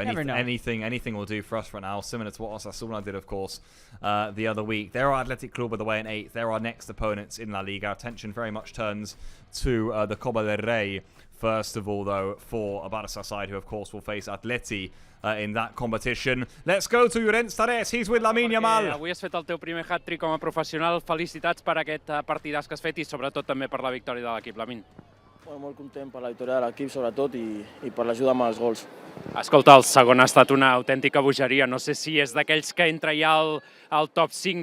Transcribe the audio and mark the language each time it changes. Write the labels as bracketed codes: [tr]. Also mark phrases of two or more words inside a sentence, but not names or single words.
[en] Anything will do for us right now, similar to what Osasuna did, of course, the other week. They're our Athletic Club with the way in 8th. They're our next opponents in La Liga. Attention very much turns to the Copa del Rey. First of all, though, for a Barça side who, of course, will face Atleti in that competition. Let's go to Llorenç Tarés. He's with Lamine Yamal. [ca] Avui has fet el teu primer hat-trick com a professional. Felicitats per aquest partidàs que has fet i sobretot també per la victòria de l'equip, Lamine. Molt content per la victòria de l'equip, sobretot, i per l'ajuda amb els gols. Escolta, el segon ha estat una autèntica bogeria. No sé si és d'aquells que entra ja al top 5.